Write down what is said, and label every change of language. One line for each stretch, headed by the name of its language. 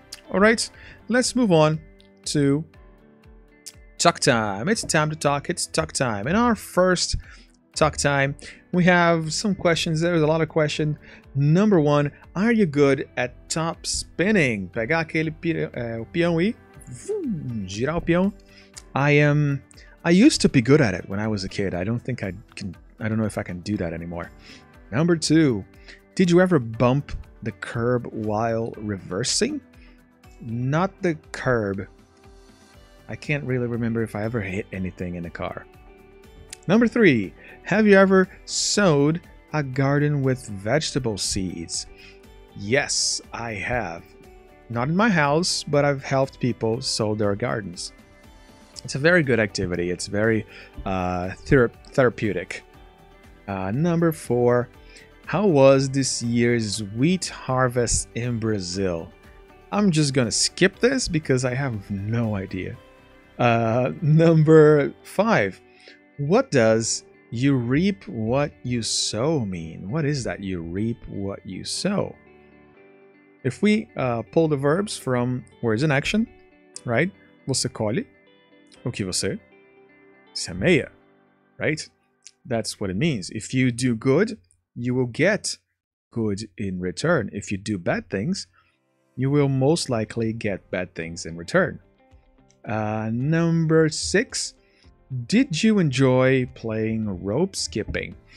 English: Alright, let's move on to talk time. It's time to talk. It's talk time. In our first talk time, we have some questions. There's a lot of questions. Number one, are you good at top spinning?
Portuguese: Pegar aquele o peão e girar o peão.
English: I used to be good at it when I was a kid. I don't know if I can do that anymore. Number two, did you ever bump the curb while reversing? Not the curb. I can't really remember if I ever hit anything in a car. Number three, have you ever sowed a garden with vegetable seeds? Yes, I have. Not in my house, but I've helped people sow their gardens. It's a very good activity. It's very therapeutic. Number four, how was this year's wheat harvest in Brazil? I'm just gonna skip this because I have no idea. Number five, what does you reap what you sow mean? What is that? You reap what you sow. If we pull the verbs from words in action, right?
Portuguese: Você colhe o que você semeia,
English: right? That's what it means. If you do good, you will get good in return. If you do bad things, you will most likely get bad things in return. Number six, did you enjoy playing rope skipping?